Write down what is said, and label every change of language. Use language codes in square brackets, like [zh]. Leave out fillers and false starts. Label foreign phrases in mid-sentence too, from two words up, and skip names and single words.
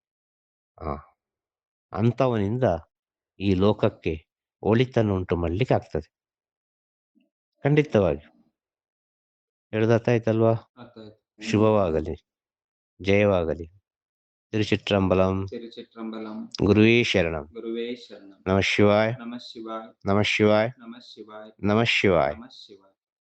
[kn] ಅಂಥವನಿಂದ ಈ ಲೋಕಕ್ಕೆ ಒಳಿತನ್ನು ಉಂಟು ಮಾಡ್ಲಿಕ್ಕೆ ಆಗ್ತದೆ. ಖಂಡಿತವಾಗಿ ಹೇಳುದಾಯ್ತಲ್ವಾ? ಶುಭವಾಗಲಿ, ಜಯವಾಗಲಿ. ತಿರುಚಿಟ್ರಂಬಲಂ. ಗುರುವೇ ಶರಣಂ. [sa] ನಮಃ ಶಿವಾಯ, ನಮಃ ಶಿವಾಯ, ನಮಃ ಶಿವಾಯ, ನಮಃ ಶಿವಾಯ.